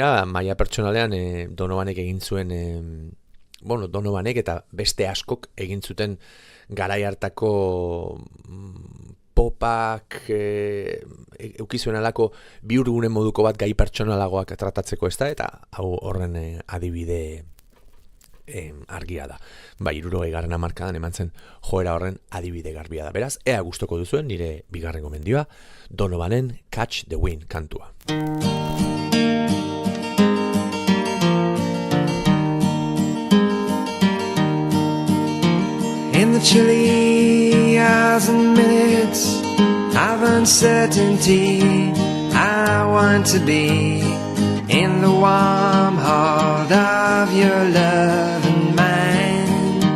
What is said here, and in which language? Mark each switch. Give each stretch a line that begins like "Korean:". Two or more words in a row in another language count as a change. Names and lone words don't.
Basque: Gainera, maila pertsonalean Donovanek egin zuen Donovanek eta beste askok egin zuten garai hartako popak eukizuen alako bihurgune moduko bat gai pertsonalagoak tratatzeko ez da, eta hau horren adibide argia da. 60. hamarkadan eman zen joera horren adibide garbia da. Beraz, ea gustoko duzuen nire bigarren gomendioa, Donovanen Catch the Wind kantua.
English: In the chilly hours and minutes of uncertainty, I want to be in the warm heart of your love and mine,